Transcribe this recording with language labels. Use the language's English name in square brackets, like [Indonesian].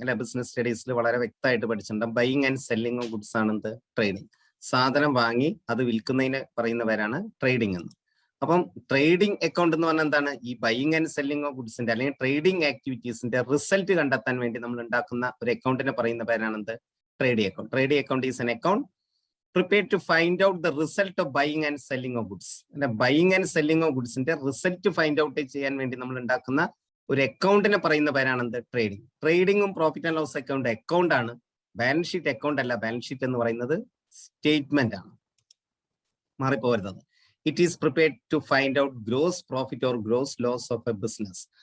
[Malayalam] അല്ലെ, ബിസിനസ് സ്റ്റഡീസിൽ വളരെ വ്യക്തമായിട്ട് പഠിച്ചിട്ടുണ്ട്. Buying and selling of goods ആണ് എന്ത്? ട്രേഡിംഗ്. സാധനം വാങ്ങി അത് വിൽക്കുന്നതിന് പറയുന്ന പേരാണ് ട്രേഡിംഗ് എന്ന്. അപ്പം ട്രേഡിംഗ് അക്കൗണ്ട് എന്ന് പറഞ്ഞാൽ എന്താണ്? ഈ ബൈയിങ് ആൻഡ് സെല്ലിംഗ് ഓഫ് ഗുഡ്സിന്റെ അല്ലെങ്കിൽ ട്രേഡിംഗ് ആക്ടിവിറ്റീസിന്റെ റിസൾട്ട് കണ്ടെത്താൻ വേണ്ടി നമ്മൾ ഉണ്ടാക്കുന്ന ഒരു അക്കൗണ്ടിനെ പറയുന്ന പേരാണ് എന്ത്? Trading account. [English] Trading account is an account prepared to find out the result of buying and selling of goods. [Malayalam] അല്ലെ, buying and selling of ഗുഡ്സിന്റെ result find out ചെയ്യാൻ വേണ്ടി നമ്മൾ ഉണ്ടാക്കുന്ന ഒരു അക്കൗണ്ടിനെ പറയുന്ന പേരാണ് എന്ത്? Trading. ട്രേഡിംഗും profit and loss account account ആണ്. ബാലൻസ് ഷീറ്റ് അക്കൗണ്ട് അല്ല. ബാലൻസ് ഷീറ്റ് എന്ന് പറയുന്നത് സ്റ്റേറ്റ്മെന്റ് ആണ്, മാറിപ്പോരുന്നത്. [English] It is prepared to find out gross profit or gross loss of a business.